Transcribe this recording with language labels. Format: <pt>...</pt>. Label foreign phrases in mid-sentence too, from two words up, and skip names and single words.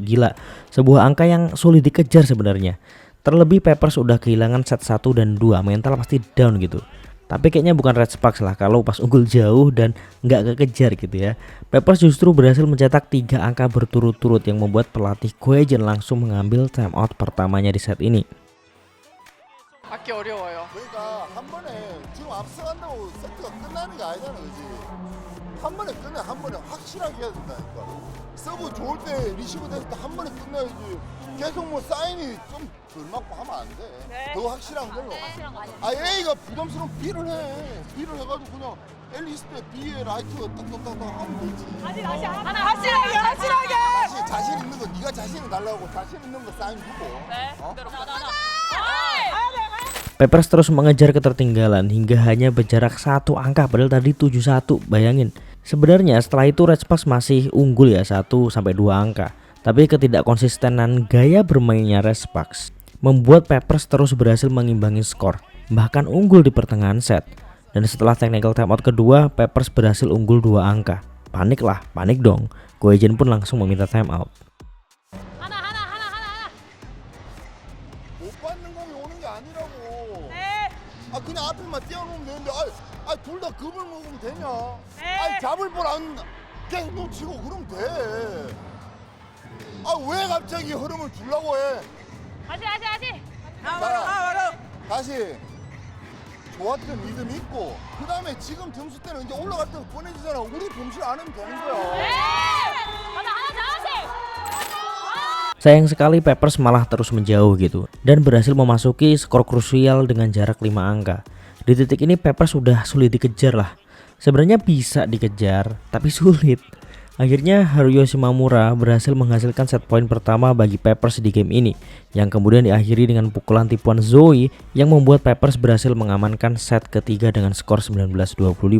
<id>Gila, sebuah angka yang sulit dikejar sebenarnya. Terlebih Peppers udah kehilangan set 1 dan 2, mental pasti down gitu. Tapi kayaknya bukan Red Sparks lah kalau pas unggul jauh dan nggak kekejar gitu ya. Peppers justru berhasil mencetak 3 angka berturut-turut yang membuat pelatih Kwejen langsung mengambil timeout pertamanya di set ini.</id> <ko>받기 어려워요. 그러니까 한 번에 지금 앞서간다고 세트가 끝나는 게 아니잖아, 그지? 한 번에 끝내, 한 번에 확실하게 해야 된다니까. 서브 좋을 때 리시브 됐을 때 한 번에 끝내야지. 계속 뭐 사인이 좀 덜 맞고 하면 안 돼. 네. 더 확실한 걸로. A가 부담스러운 B를 해. B를 해가지고 그냥 L 있을 때 B에 라이트가 딱딱딱 하면 되지. 다시 하나 확실하게. 다시 자신 있는 거 네가 자신 달라고 자신 있는 거 사인 주고. 네. 어?</ko> <id>Peppers terus mengejar ketertinggalan hingga hanya berjarak 1 angka padahal tadi 7-1. Bayangin. Sebenarnya setelah itu Red Sparks masih unggul ya 1-2 angka. Tapi ketidakkonsistenan gaya bermainnya Red Sparks membuat Peppers terus berhasil mengimbangi skor, bahkan unggul di pertengahan set. Dan setelah</id> <en>technical timeout</en> <id>kedua, Peppers berhasil unggul 2 angka. Panik dong. Kwejen pun langsung meminta timeout.</id> <ko>못 받는 공이 오는 게 아니라 있냐? 아니 잡을 볼 안 계속 놓치고 그러면 돼. 아 왜 갑자기 흐름을 주려고 해? 다시 좋았던 리듬 있고 그 다음에 지금 점수 때는 이제 올라갈 때 보내주잖아. 우리 범실 안 하면 되는 거야.</ko> <id>Sayang sekali Peppers malah terus menjauh gitu dan berhasil memasuki skor krusial dengan jarak 5 angka. Di titik ini Peppers sudah sulit dikejar lah. Sebenarnya bisa dikejar tapi sulit. Akhirnya Haruyo Shimamura berhasil menghasilkan set point pertama bagi Peppers di game ini yang kemudian diakhiri dengan pukulan tipuan Zoe yang membuat Peppers berhasil mengamankan set ketiga dengan skor 19-25.</id>